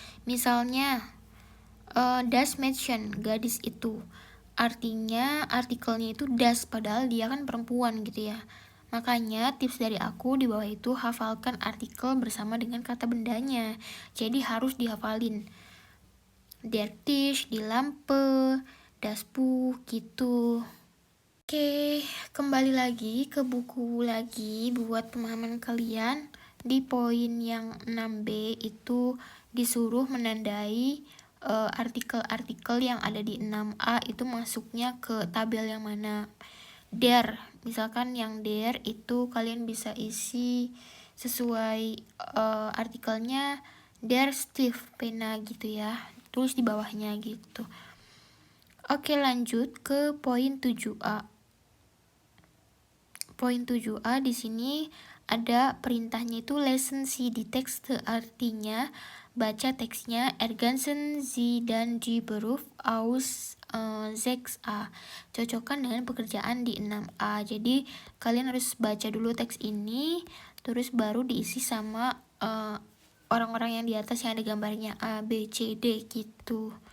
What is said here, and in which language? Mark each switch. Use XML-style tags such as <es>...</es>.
<id>Misalnya</id> <de>das Mädchen,</de> <id>gadis itu, artinya artikelnya itu das padahal dia kan perempuan gitu ya. Makanya tips dari aku di bawah itu hafalkan artikel bersama dengan kata bendanya. Jadi harus dihafalin.</id> <de>der Tisch, die Lampe, das Buch gitu.</de> <id>Oke, kembali lagi ke buku lagi buat pemahaman kalian. Di poin yang 6B itu disuruh menandai artikel-artikel yang ada di 6A itu masuknya ke tabel yang mana. Der, misalkan yang der itu kalian bisa isi sesuai artikelnya</id> <de>der Stift,</de> <id>pena gitu ya. Tulis di bawahnya gitu. Oke, lanjut ke poin 7A. Poin 7A di sini ada perintahnya itu</id> <de>lesen Sie die Texte,</de> <id>artinya baca teksnya</id> <de>ergänzen Sie dan die Beruf aus 6A.</de> <id>Cocokkan dengan pekerjaan di 6A. Jadi kalian harus baca dulu teks ini, terus baru diisi sama orang-orang yang di atas yang ada gambarnya A, B, C, D gitu.</id>